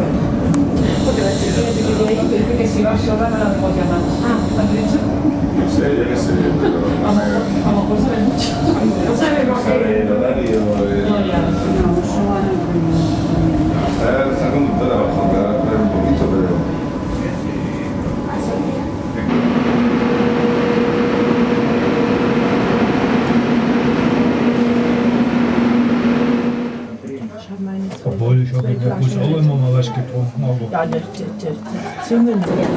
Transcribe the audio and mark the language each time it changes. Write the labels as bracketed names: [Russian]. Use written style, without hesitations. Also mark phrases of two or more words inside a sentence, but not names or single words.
[Spanish] Porque la chica que quedó ahí me dice que si va sola no la debo llamar. ¿Has dicho? No sé, yo qué sé, pero no me... A lo mejor sabe mucho. No sabe lo que... ¿Sabe el horario? No, ya. Está conductora abajo, que va a esperar un poquito, pero... [German] Obwohl, ich habe in der Bus auch immer mal was getrunken, aber... Ja, die Zunge nicht.